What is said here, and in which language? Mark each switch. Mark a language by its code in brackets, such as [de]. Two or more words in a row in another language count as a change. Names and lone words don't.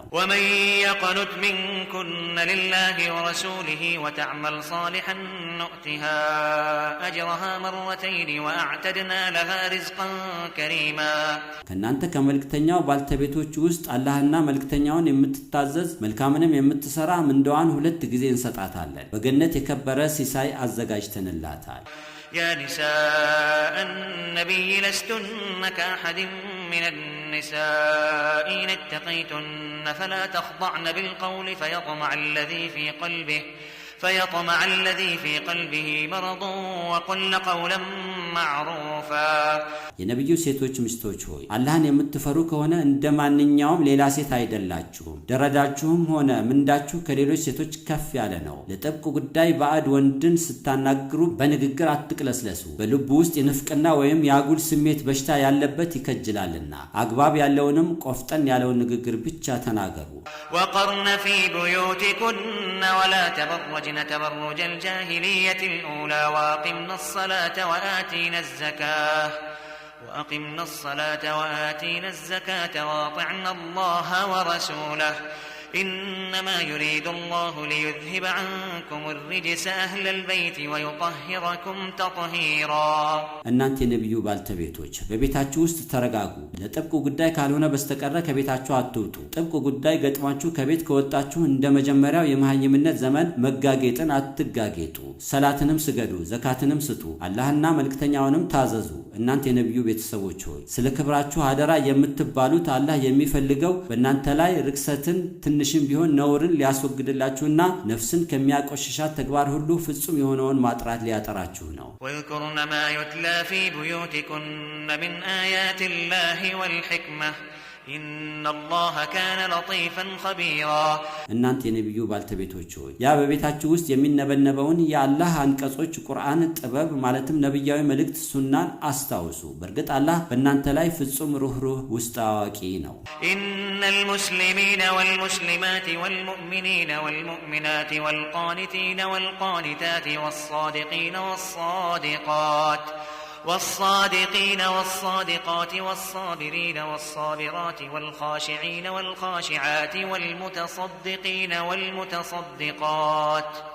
[ar] ومن يقنت منكن لله ورسوله وتعمل صالحا نؤتها أجرها مرتين وأعتدنا لها رزقا كريما [am] ከናንተ ከመልእክተኛው ባልተቤቶች ውስጥ አላህና መልእክተኛውን የምትታዘዝ መልካምንም የምትሰራ ምንዳዋን ሁለት ጊዜ እንሰጣታለን። በገነት የከበረ ሲሳይ አዘጋጅተንላታል። [ar] يا نساء النبي لستن كأحد من النساء إن اتقيتن فلا تخضعن بالقول فيطمع الذي في قلبه مرض وقلن قولا معروفا [am] የነብዩ ሴቶች ሚስቶች ሆይ አላህን የምትፈሩ ከሆነ እንደማንኛውም ሌላ ሴት አይደላችሁም። ደረጃችሁም ሆነ ምንዳችሁ ከሌሎች ሴቶች ከፍ ያለ ነው። ለጥብቅ ጉዳይ ባዕድ ወንድን ስታናግሩ በንግግር አትቅለስለሱ። በልቡ ውስጥ የንፍቅና ወይም የአጉል ስሜት በሽታ ያለበት ይከጅላልና አግባብ ያለውንም ቆፍጠን ያለውን ንግግር ብቻ ተናገሩ። [ar] وقرن في بيوتكن ولا تبرجن تبرج الجاهلية الأولى وأقمنا الصلاة وآتينا الزكاة وأطعنا الله ورسوله إنما يريد الله ليذهب عنكم الرجس أهل البيت ويطهركم تطهيرا [am] እናንተ የነብዩ ባልተቤቶች በቤታችሁ ውስጥ ተረጋጉ። ለጥብቅ ጉዳይ ካልሆነ በስተቀር ከቤታችሁ አትውጡ። ጥብቅ ጉዳይ ገጥማችሁ ከቤት ከወጣችሁ እንደ መጀመሪያው የመሃይምነት ዘመን መጋጌጥን አትጋጌጡ። ሰላትንም ስገዱ፣ ዘካትንም ስጡ፣ አላህና መልእክተኛውንም ታዘዙ። እናንተ የነብዩ ቤተሰቦች ሆይ ስለ ክብራችሁ አደራ የምትባሉት አላህ የሚፈልገው በእናንተ ላይ ርክሰትን ትንሽም ቢሆን ነውርን ሊያስወግድላችሁና ነፍስን ከሚያቆሽሻት ተግባር ሁሉ ፍጹም የሆነውን ማጥራት ሊያጠራችሁ ነው። [ar] ወذكرن ما يتلى في بيوتكن من آيات الله والحكمة إن الله كان لطيفا خبيرا [am] እናንተ የነብዩ ባልተቤቶች ሆይ ያ በቤታችሁ ውስጥ የሚነበበውን የአላህ አንቀጾች ቁርአን ጥበብ ማለትም ነብያዊ መልእክት ሱናን አስታውሱ። በእርግጥ አላህ በእናንተ ላይ ፍጹም ሩህሩህ ውስጥ አዋቂ ነው። [ar] إن المسلمين والمسلمات والمؤمنين والمؤمنات والقانتين والقانتات والصادقين والصادقات والصابرين والصابرات والخاشعين والخاشعات والمتصدقين والمتصدقات